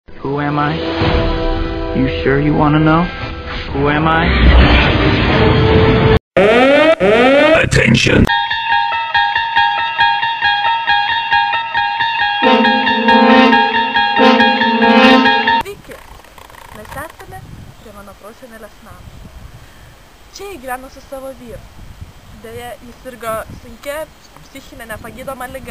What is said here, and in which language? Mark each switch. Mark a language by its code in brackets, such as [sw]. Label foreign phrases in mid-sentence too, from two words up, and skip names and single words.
[en] Who am I? You sure you want to know? Who am I? Attention. [lt] Sveiki! Mes esame prie mano prosenelės namo. Čia ji gyveno su savo vyru. Deja, jis sirgo sunkia psichinė nepagydoma liga.